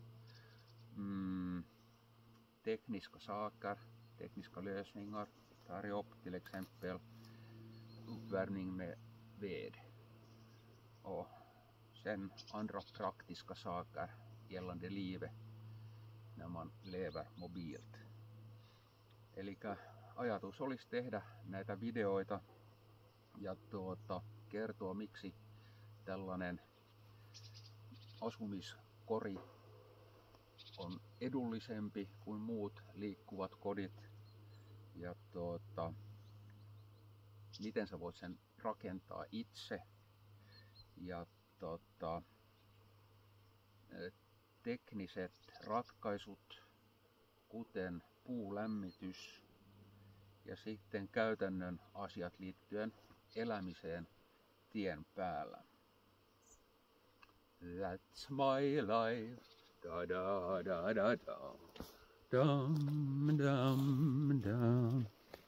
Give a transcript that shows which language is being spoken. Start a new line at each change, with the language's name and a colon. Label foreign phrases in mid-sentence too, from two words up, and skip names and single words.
Swedish: Tekniska saker, tekniska lösningar tar jag upp, till exempel uppvärmning med ved. Och sen andra praktiska saker gällande livet när man lever mobilt.
Finnish: Eli ajatus olisi tehdä näitä videoita ja kertoa miksi tällainen asumiskori on edullisempi kuin muut liikkuvat kodit ja miten sä voit sen rakentaa itse ja tekniset ratkaisut kuten puulämmitys ja sitten käytännön asiat liittyen elämiseen tien päällä.
English: That's my life. Da da da da da. Dum dum dum.